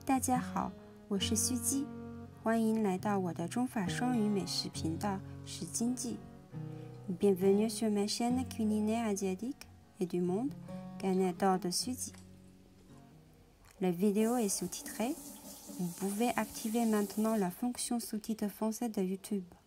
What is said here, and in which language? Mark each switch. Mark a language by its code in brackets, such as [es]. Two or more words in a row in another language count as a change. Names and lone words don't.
[zh] 家好，我是须基，欢迎来到我的中法双语美食频道是经济。 [fr] Bienvenue sur ma chaîne culinaire asiatique et du monde, Canada de Suzy. La vidéo est sous-titrée. Vous pouvez activer maintenant la fonction sous-titre français de YouTube.